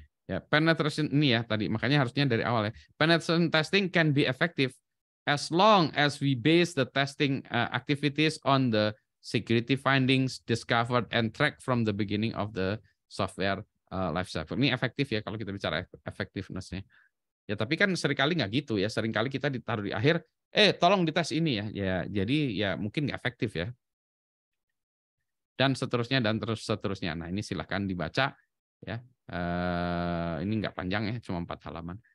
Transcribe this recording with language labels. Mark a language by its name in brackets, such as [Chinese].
[Indonesian] Ya, penetration ini ya tadi, makanya harusnya dari awal ya. [English] Penetration testing can be effective as long as we base the testing activities on the security findings discovered and tracked from the beginning of the software life cycle. [Indonesian] Ini efektif ya kalau kita bicara effectiveness-nya. Ya tapi kan seringkali nggak gitu ya. Seringkali kita ditaruh di akhir, tolong dites ini ya. Ya jadi ya mungkin nggak efektif ya. Dan seterusnya dan terus seterusnya. Nah ini silahkan dibaca ya. Ini nggak panjang ya, cuma 4 halaman.